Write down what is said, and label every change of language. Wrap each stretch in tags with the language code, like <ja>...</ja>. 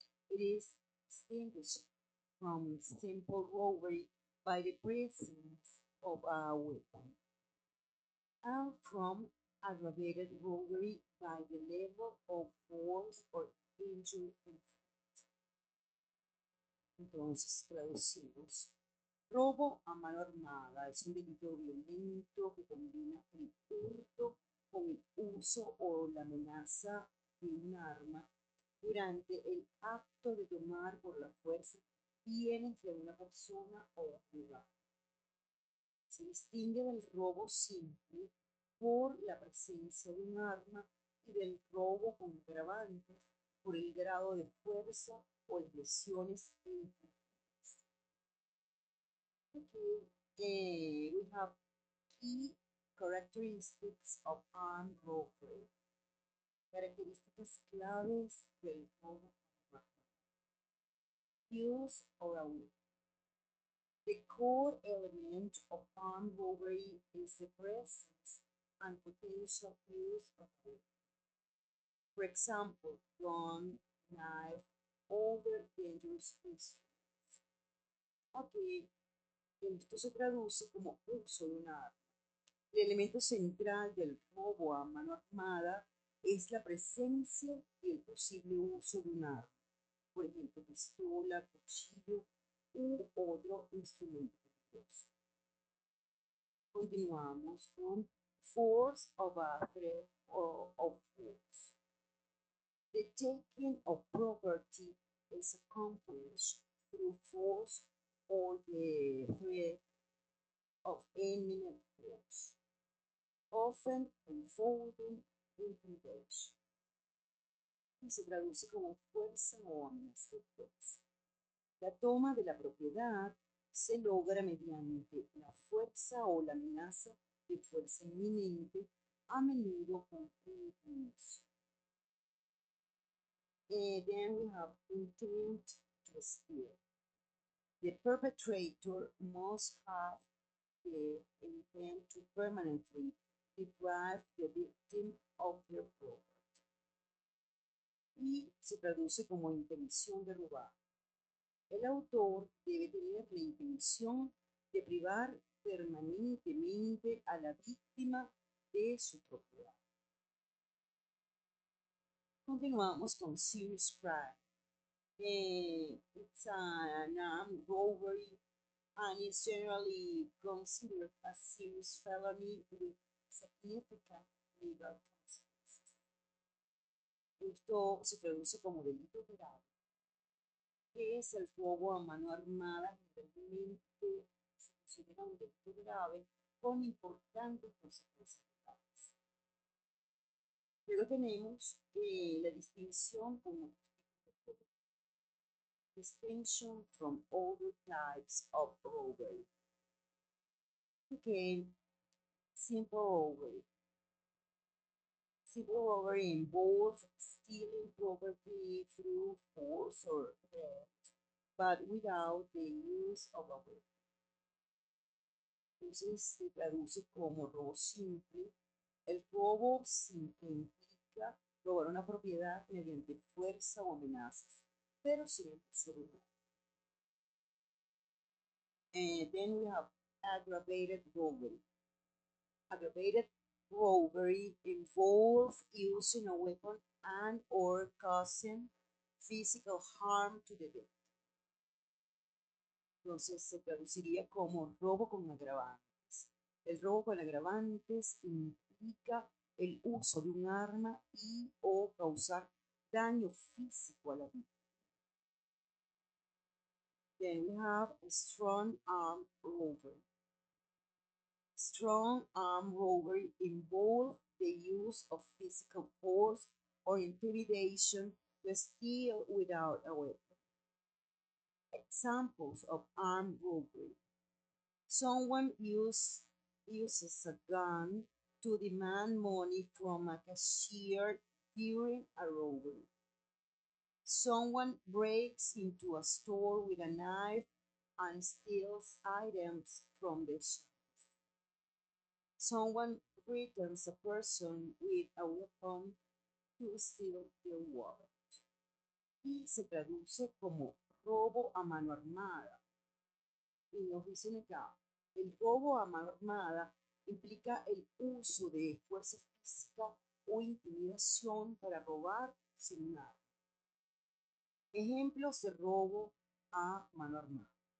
<en>It is distinguished from simple robbery by the presence of a weapon, and from aggravated robbery by the level of force or injury inflicted.</en> <es>Entonces, traducimos. Robo a mano armada es un delito violento que combina el hurto con el uso o la amenaza de un arma durante el acto de tomar por la fuerza bienes de una persona o un lugar. Se distingue del robo simple por la presencia de un arma y del robo con agravantes por el grado de fuerza o las lesiones infligidas.</es> <en>Okay, we have key characteristics of armed robbery.</en> <es>Características claves del robo armado.</es> <en>Use or a weapon. The core element of armed robbery is the presence and potential use of weapons. For example, gun, knife, other dangerous instruments.</en> <es>Aquí, esto se traduce como uso de un arma. El elemento central del robo a mano armada es la presencia y el posible uso de un arma, por ejemplo, pistola, cuchillo u otro instrumento. Continuamos con</es> <en>force of a threat or of force. The taking of property is accomplished through force or the threat of imminent force, often involving intimidation.</en> <es>y se traduce como fuerza o amenaza de fuerza. La toma de la propiedad se logra mediante la fuerza o la amenaza de fuerza inminente, a menudo con impulso.</es> <en>Then we have intent to steal. The perpetrator must have the intent to permanently deprive the victim of their property.</en> <es>Y se traduce como intención de robar. El autor debe tener la intención de privar permanentemente a la víctima de su propiedad. Continuamos con</es> <en>serious crime. It's an armed robbery and is generally considered a serious felony with significant legal consequences.</en> <es>Esto se traduce como delito grave, que es el robo a mano armada. Generalmente se considera un delito grave con importantes consecuencias legales. Luego tenemos la distinción como</es> <en>distinction from other types of robbery. Okay, simple robbery. Simple robbery involves stealing property through force or threat, but without the use of a weapon.</en> <es>Entonces se traduce como robo simple. El robo simple implica robar una propiedad mediante fuerza o amenazas, pero sin el uso de arma.</es> <en>And then we have aggravated robbery. Aggravated robbery involves using a weapon and or causing physical harm to the victim.</en> <es>Entonces se traduciría como robo con agravantes. El robo con agravantes implica el uso de un arma y o causar daño físico a la víctima.</es> <en>Then we have a strong arm robbery. Strong arm robbery involves the use of physical force or intimidation to steal without a weapon. Examples of armed robbery. Someone uses a gun to demand money from a cashier during a robbery. Someone breaks into a store with a knife and steals items from the shop. Someone threatens a person with a weapon to steal their wallet.</en> <es>Y se traduce como robo a mano armada. Y nos dicen acá, el robo a mano armada implica el uso de fuerza física o intimidación para robar sin un arma. Ejemplos de robo a mano armada.</es>